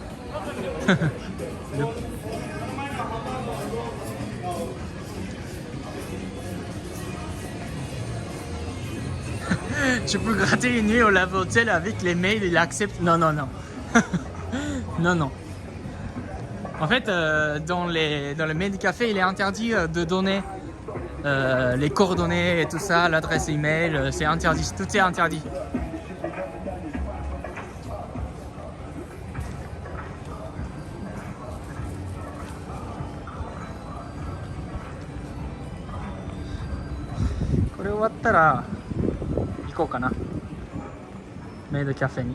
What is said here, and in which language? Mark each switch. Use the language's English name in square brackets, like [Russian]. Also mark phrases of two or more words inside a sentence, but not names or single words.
[French] Je peux gratter une nuit au lave-hôtel avec les mails, il accepte. Non, non, non. Non, non. En fait, dans les mails du café, il est interdit de donner les coordonnées et tout ça, l'adresse email, c'est interdit. Tout est interdit. [Japanese] これ終わったら行こうかな。メイドキャフェに。